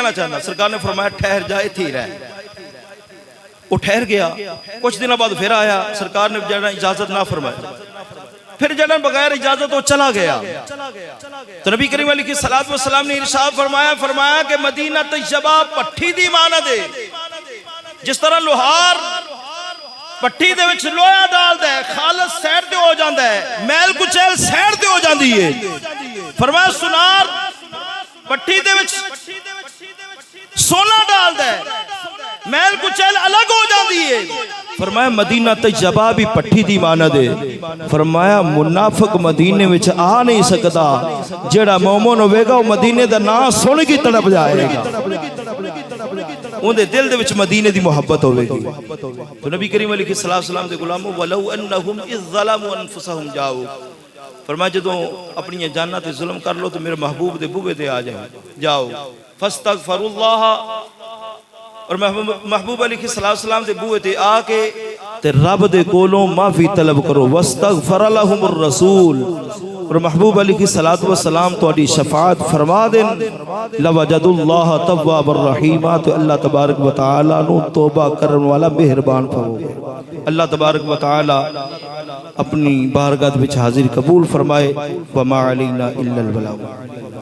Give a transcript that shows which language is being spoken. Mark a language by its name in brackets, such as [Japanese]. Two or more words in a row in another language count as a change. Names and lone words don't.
[Punjabi] رہنا چاہنا سرکار نے فرمایا ٹھہر جائے تھی رہ وہ ٹھہر گیا کچھ دنوں بعد پھر آیا سرکار نے جانا اجازت نہ فرمایا پھر جانا بغیر اجازت وہ چلا گیا تو نبی کریم علیہ السلام نے ارشاد فرمایا کہ مدینہ طیبہ پٹھی دی مانت ہے جس طرح لوہار پٹھی دے وچ لوہا ڈالدا ہے خالص سائڈ تے ہو جاندا ہے میل کچیل سائڈ تے ہو جاندی ہے فرمایا سنار پٹھی دے وچ سونا ڈالدا ہے میل کچیل الگ ہو جاندی ہے فرمایا مدینہ طیبہ بھی پٹھی دی مانت ہے فرمایا منافق مدینے وچ آ نہیں سکتا جیڑا مومن ہوے گا وہ مدینے دا نام سن کے تڑپ جائے گا ان دے دل دے وچ مدینے دی محبت ہوے گی تو نبی کریم علیہ السلام دے غلاموں [Arabic] ولو انہم اذ ظلموا [Punjabi] انفسہم جاؤ فرمایا جدوں اپنی جاناں تے ظلم کر لو تو میرے محبوب دے بوئے تے آ جاؤ فاستغفر اللہ اور محبوب علیہ السلام دے بوئے تے آ کے تے رب دے کولوں معافی طلب کرو [Arabic] واستغفر لهم الرسول [Punjabi] اور محبوب علیہ السلام تو اڈی شفاعت فرما دیں [Arabic] لوجد اللہ تواب الرحیم [Punjabi] تو اللہ تبارک و تعالی نو توبہ کرن والا مہربان فرمائے اللہ تبارک و تعالی اپنی بارگاہ وچ حاضر قبول فرمائے [Arabic] وما علینا الا البلاغ